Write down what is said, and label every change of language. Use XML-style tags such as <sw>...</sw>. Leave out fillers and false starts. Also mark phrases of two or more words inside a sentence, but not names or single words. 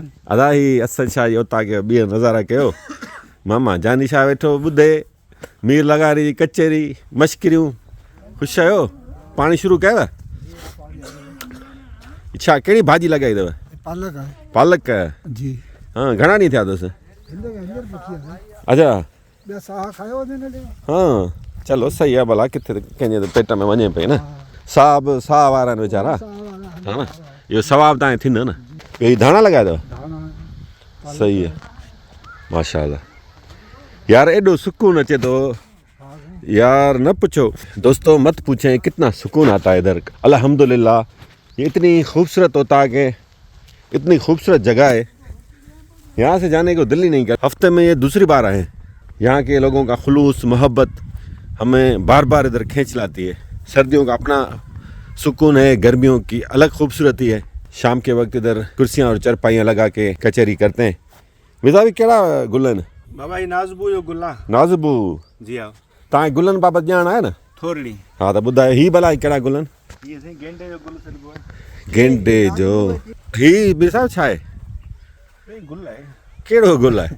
<sd>अदा ही असद शाह जी उतां खे ॿीहर नज़ारा कयो मामा जानी शाह वेठो ॿुधे मीर लगारी जी कचेरी मश्करियूं ख़ुशि आहियो पाणी शुरू कयव छा कहिड़ी भाॼी लॻाई अथव पालक जी हाँ घणा ॾींहं थिया अथसि अच्छा हाँ चलो सही आहे भला किथे कंहिंजे त पेट में वञे पई न साह वारा आहिनि वीचारा हा न इहो सवाबु तव्हांखे थींदो न ॿियो धाणा लॻाया अथव सही आहे माशाल्लाह यार एॾो सुकून अचे थो यार न पूछो</sd> <ur>دوستوں مت پوچھیں کتنا سکون آتا ہے ادھر الحمدللہ یہ اتنی خوبصورت ہوتا ہے کہ اتنی خوبصورت جگہ ہے یہاں سے جانے کو دل ہی نہیں کر ہفتے میں یہ دوسری بار آئے یہاں کے لوگوں کا خلوص محبت ہمیں بار بار ادھر کھینچ لاتی ہے سردیوں کا اپنا سکون ہے گرمیوں کی الگ خوبصورتی ہے شام کے وقت ادھر کرسیاں اور چارپائیاں لگا کے کچہری کرتے ہیں مزہ بھی</ur> <sd>केड़ा गुलन बाबा नाज़बू जो गुल आहे नाज़बू जी हा तव्हांखे गुलनि बाबति ॼाण आहे न थोरी हा त ॿुधायो ही भला कहिड़ा गुलनि इहे साईं गेंडे जो गुल सॾिबो आहे गेंडे जो ही ॿियो छा आहे गुल आहे कहिड़ो गुल आहे</sd>